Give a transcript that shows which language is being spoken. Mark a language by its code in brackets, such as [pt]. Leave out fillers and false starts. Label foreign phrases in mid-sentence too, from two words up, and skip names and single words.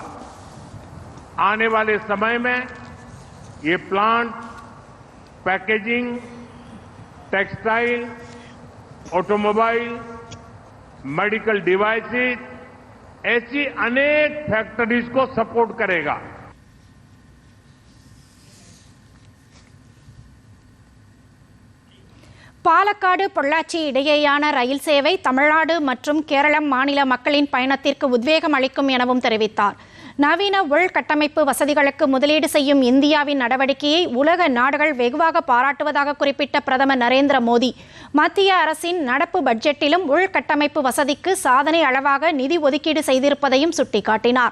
[hi] आने वाले समय में ये प्लांट [en] packaging, textile, automobile, medical devices [hi] ऐसी अनेक फैक्ट्रीज को सपोर्ट करेगा। [ta] பாலக்காடு பொள்ளாச்சி இடையேயான ரயில் சேவை தமிழ்நாடு மற்றும் கேரளம் மாநில மக்களின் பயணத்திற்கு உத்வேகம் அளிக்கும் எனவும் தெரிவித்தார். நவீன உள்கட்டமைப்பு வசதிகளுக்கு முதலீடு செய்யும் இந்தியாவின் நடவடிக்கையை உலக நாடுகள் வெகுவாக பாராட்டுவதாக குறிப்பிட்ட பிரதமர் நரேந்திர மோடி, மத்திய அரசின் நடப்பு பட்ஜெட்டிலும் உள்கட்டமைப்பு வசதிக்கு சாதனை அளவாக நிதி ஒதுக்கீடு செய்திருப்பதையும் சுட்டிக்காட்டினார்.